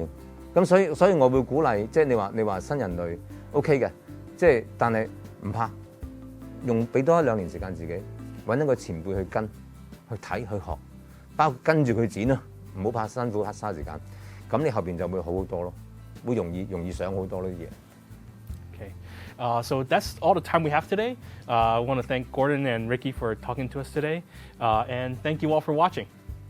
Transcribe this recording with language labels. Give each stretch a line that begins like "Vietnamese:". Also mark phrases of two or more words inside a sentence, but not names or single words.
Cantonese: 咁所以我會鼓勵，即係你話新人類 OK 嘅，即係但係唔怕，俾多1-2年時間自己，揾一個前輩去跟，去睇去學，包括跟住佢剪咯，唔好怕辛苦嘥時間。咁你後邊就會好好多咯，會容易上好多呢啲嘢。
English: Okay, so that's all the time we have today. I want to thank Gordon and Ricky for talking to us today, and thank you all for watching.